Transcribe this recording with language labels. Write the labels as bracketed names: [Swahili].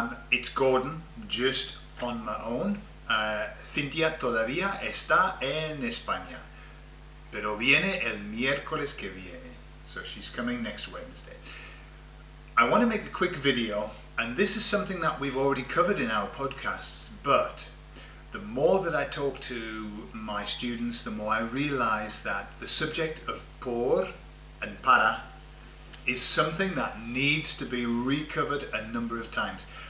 [English] It's Gordon, just on my own. [Spanish] Cynthia todavía está en España, pero viene el miércoles que viene. [English] So she's coming next Wednesday. I want to make a quick video, and this is something that we've already covered in our podcasts, but the more that I talk to my students, the more I realize that the subject of por and para is something that needs to be recovered a number of times.